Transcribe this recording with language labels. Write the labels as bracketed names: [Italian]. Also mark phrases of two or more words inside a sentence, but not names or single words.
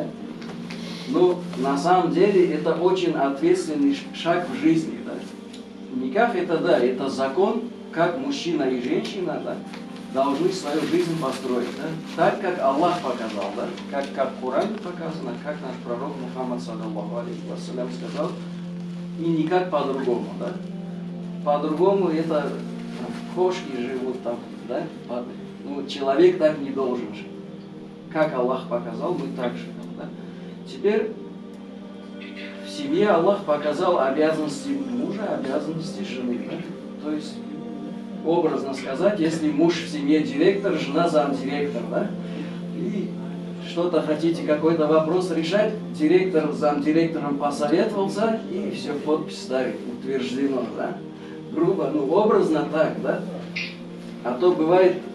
[Russian] Но на самом деле это очень ответственный шаг в жизни, да. Никах это, да, это закон, как мужчина и женщина, да, должны свою жизнь построить, да, так, как Аллах показал, да, как в Коране показано, как наш пророк Мухаммад [Arabic] صلى الله عليه وسلم [Russian] сказал, и никак по-другому, да. По-другому это кошки живут там, да, ну, человек так не должен жить. Как Аллах показал, мы так живем, да. Теперь в семье Аллах показал обязанности мужа, обязанности жены, да, то есть образно сказать, если муж в семье директор, жена замдиректор, да, и что-то хотите, какой-то вопрос решать, директор с замдиректором посоветовался, и все, подпись ставит, утверждено, да, грубо, ну, образно так, да, а то бывает,